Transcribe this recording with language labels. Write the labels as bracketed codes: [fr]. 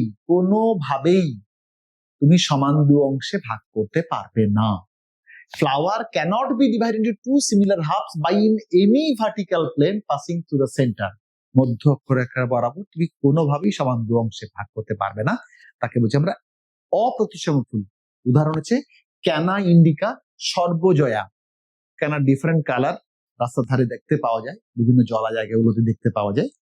[bn] কোনোভাবেই তুমি সমান দু অংশে ভাগ করতে পারবে না। [en] Flower cannot be divided into two similar halves by in any vertical plane passing through the center. [bn] মধ্য অক্ষরেখার বরাবর তুমি কোনোভাবেই সমান দু অংশে ভাগ করতে পারবে না, তাকে বলছি আমরা অপ্রতিসম ফুল। উদাহরণ হচ্ছে ক্যানা ইন্ডিকা, সর্বজয়া। ক্যানার ডিফারেন্ট কালার রাস্তার ধারে দেখতে পাওয়া যায়, বিভিন্ন জলা জায়গাগুলোতে দেখতে পাওয়া যায়।